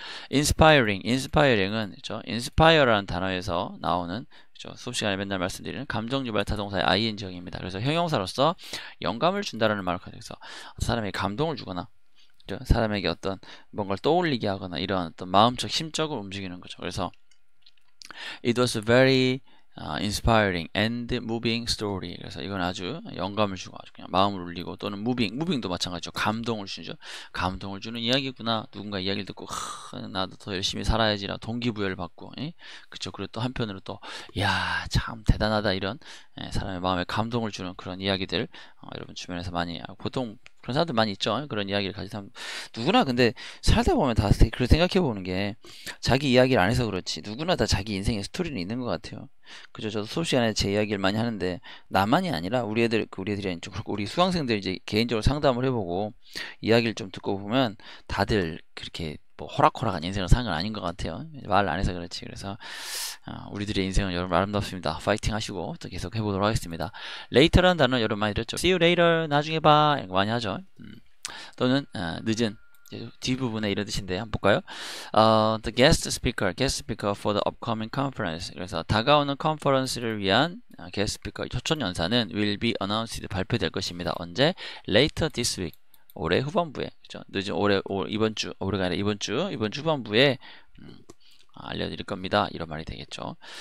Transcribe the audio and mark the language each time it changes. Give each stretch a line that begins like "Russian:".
Korean: inspiring은 inspire라는 단어에서 나오는 수업 시간에 맨날 말씀드리는 감정 유발 타동사의 ing형입니다. 그래서 형용사로서 영감을 준다라는 말을 가지고 있어 사람에게 감동을 주거나 사람에게 어떤 뭔가를 떠올리게 하거나 이런 어떤 마음적 심적으로 움직이는 거죠.
English: 그래서 it was very inspiring and moving story.
Korean: 그래서 이건 아주 영감을 주고 아주 그냥 마음을 울리고 또는 moving도 마찬가지죠. 감동을 주죠. 감동을 주는 이야기구나. 누군가 이야기를 듣고 나도 더 열심히 살아야지라 동기부여를 받고, 그쵸. 그리고 또 한편으로 또 야, 참 대단하다 이런 사람의 마음에 감동을 주는 그런 이야기들 여러분 주변에서 많이 보통 그런 사람들 많이 있죠. 그런 이야기를 가진 사람 누구나 근데 살다 보면 다 그렇게 생각해 보는 게 자기 이야기를 안 해서 그렇지 누구나 다 자기 인생의 스토리는 있는 것 같아요. 그죠? 저도 수업 시간에 제 이야기를 많이 하는데 나만이 아니라 우리 애들이 아니죠. 우리 수강생들 이제 개인적으로 상담을 해보고 이야기를 좀 듣고 보면 다들 그렇게 뭐 호락호락한 인생을 사는 건 아닌 것 같아요. 말 안 해서 그렇지. 그래서 우리들의 인생은 여러분 아름답습니다. 파이팅 하시고 또 계속 해보도록 하겠습니다. later라는 단어 여러분 많이 들었죠.
English: see you later,
Korean: 나중에 봐 이런 거 많이 하죠. 또는 늦은 뒷부분에 이런 뜻인데 한번 볼까요?
English: The guest speaker for the upcoming conference.
Korean: 그래서 다가오는 컨퍼런스를 위한 guest speaker 초청 연사는
English: will be announced
Korean: 발표될 것입니다. 언제?
English: Later this week.
Korean: 올해 후반부에, 그죠? 늦은 이번 주, 올해가 아니라 이번 주 후반부에 알려드릴 겁니다. 이런 말이 되겠죠.